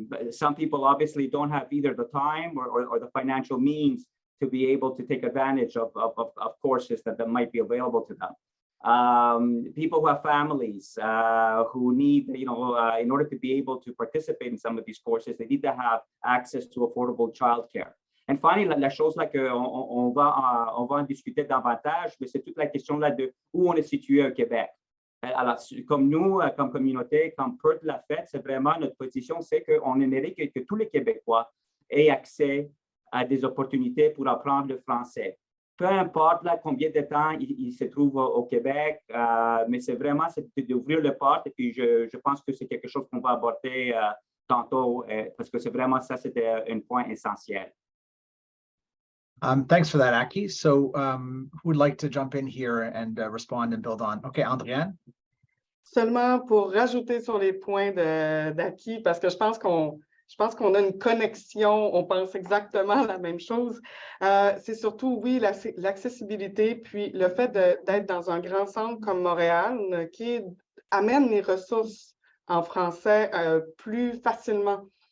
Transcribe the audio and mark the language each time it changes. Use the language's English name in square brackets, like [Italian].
[English] Some people obviously don't have either the time or the financial means to be able to take advantage of courses that might be available to them. People who have families who need, in order to be able to participate in some of these courses, they need to have access to affordable childcare. And finally, [French] la chose là qu'on va en discuter davantage, mais c'est toute la question là de où on est situé au Québec. Alors, comme nous, comme communauté, comme PERT l'a fait, c'est vraiment notre position, c'est qu'on aimerait que tous les Québécois aient accès à des opportunités pour apprendre le français. Peu importe là, combien de temps il se trouve au Québec, mais c'est vraiment d'ouvrir les portes, et puis je pense que c'est quelque chose qu'on va aborder tantôt, parce que c'est vraiment ça, c'était un point essentiel. [English] Thanks for that, Aki. So who would like to jump in here and respond and build on? Okay, Andréanne. [French] Seulement pour rajouter sur les points d'Aki, parce que je pense qu'on a une connexion, on pense exactement la même chose. C'est surtout, oui, l'accessibilité, puis le fait d'être dans un grand centre comme Montréal qui amène les ressources en français plus facilement.